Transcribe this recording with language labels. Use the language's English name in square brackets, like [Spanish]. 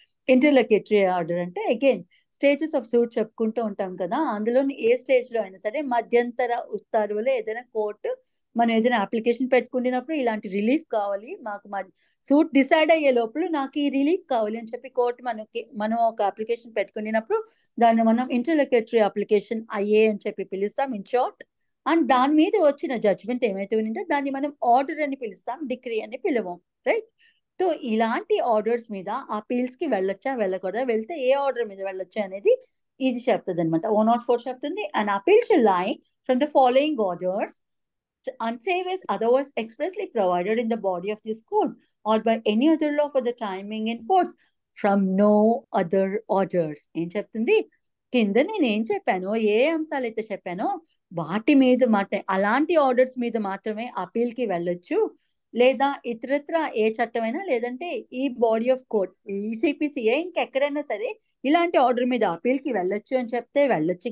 [Telugu] ఇంటర్లోక్యుటరీ order అంటే again stages of suit చెప్పుకుంటూ ఉంటాం కదా, అందులోని ఏ స్టేజ్ లో అయినా సరే మధ్యంతర ఉత్తర్వులు ఏదైనా కోర్టు మనం ఏదైనా అప్లికేషన్ పెట్టుకున్నప్పుడు ఇలాంటి రిలీఫ్ కావాలి మాకు, సూట్ డిసైడ్ అయ్యే లోపల నాకు ఈ రిలీఫ్ కావాలి అని చెప్పి కోర్టు మనం ఒక అప్లికేషన్ పెట్టుకున్నప్పుడు దాన్ని మనం ఇంటర్లోక్యుటరీ అప్లికేషన్ అయ్యే అని చెప్పి పిలుస్తాం ఇన్ షార్ట్. అండ్ దాని మీద వచ్చిన జడ్జ్మెంట్ ఏమైతే ఉందో దాన్ని మనం ఆర్డర్ అని పిలుస్తాం, డిగ్రీ అని పిలవం. రైట్? సో ఇలాంటి ఆర్డర్స్ మీద అపీల్స్ కి వెళ్ళొచ్చా వెళ్ళకూడదా, వెళ్తే ఏ ఆర్డర్ మీద వెళ్ళొచ్చా అనేది ఇది చెప్తుంది అనమాట. [English] 104 [Telugu] చెప్తుంది, [English] And appeal shall lie from the following orders unsave as otherwise expressly provided in the body of this code or by any other law for the timing in force from no other orders. [Telugu] ఏం చెప్తుంది కింద, నేను ఏం చెప్పానో ఏ అంశాలు అయితే చెప్పానో వాటి మీద అలాంటి ఆర్డర్స్ మీద మాత్రమే అపీల్ కి వెళ్ళొచ్చు, లేదా ఇతరత్ర ఏ చట్టమైనా లేదంటే ఈ బాడీ ఆఫ్ కోర్ట్ ఈసీపీసీఏ ఇంకెక్కడైనా సరే ఇలాంటి ఆర్డర్ మీద అపీల్ కి వెళ్ళొచ్చు అని చెప్తే వెళ్ళొచ్చు.